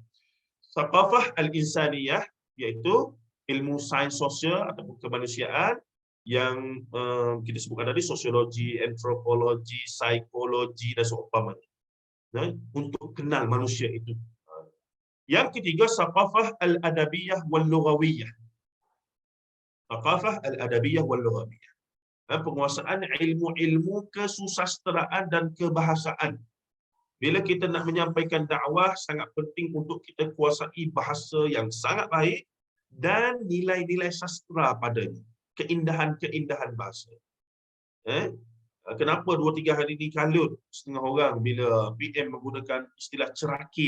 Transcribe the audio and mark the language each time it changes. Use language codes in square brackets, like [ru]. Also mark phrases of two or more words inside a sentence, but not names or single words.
[ar] ثقافة الإنسانية, [ms] iaitu ilmu sains sosial ataupun kemanusiaan yang kita sebutkan tadi, sosiologi, antropologi, psikologi dan seumpamanya. Untuk kenal manusia itu. Yang ketiga, [ar] ثقافة الأدبية واللغوية. ثقافة الأدبية واللغوية. [ms] Penguasaan ilmu-ilmu kesusasteraan dan kebahasaan. Bila kita nak menyampaikan dakwah, sangat penting untuk kita kuasai bahasa yang sangat baik dan nilai-nilai sastra padanya. Keindahan-keindahan bahasa. Kenapa 2-3 hari ni kalut setengah orang bila PM menggunakan istilah cerakin.